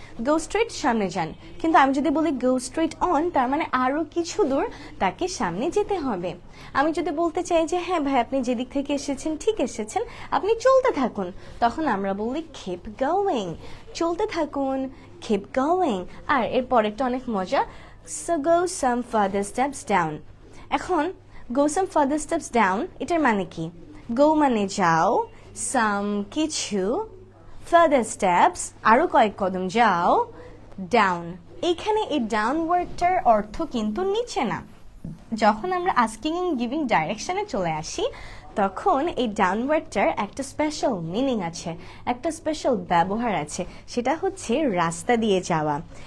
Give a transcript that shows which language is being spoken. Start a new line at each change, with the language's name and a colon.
Bangla: Go straight সামনে যান, কিন্তু আমি যদি বলি গো স্ট্রেট অন, তার মানে আরো কিছু দূর তাকে সামনে যেতে হবে। আমি যদি বলতে চাই যে হ্যাঁ ভাই, আপনি যেদিক থেকে এসেছেন ঠিক এসেছেন, আপনি চলতে থাকুন, তখন আমরা বলি keep going, চলতে থাকুন, keep going।
English: আর এর পরেরটা অনেক মজা, so go some further steps down।
Bangla: এখন go some further steps down এটার মানে কি? go মানে যাও, some কিছু, further steps আরো কয়েক কদম যাও, down এইখানে এই ডাউন ওয়ার্ডটার অর্থ কিন্তু নিচে না। যখন আমরা আস্কিং এন্ড গিভিং ডাইরেকশনে চলে আসি, তখন এই ডাউনওয়ার্ডটার একটা স্পেশাল মিনিং আছে, একটা স্পেশাল ব্যবহার আছে, সেটা হচ্ছে রাস্তা দিয়ে যাওয়া।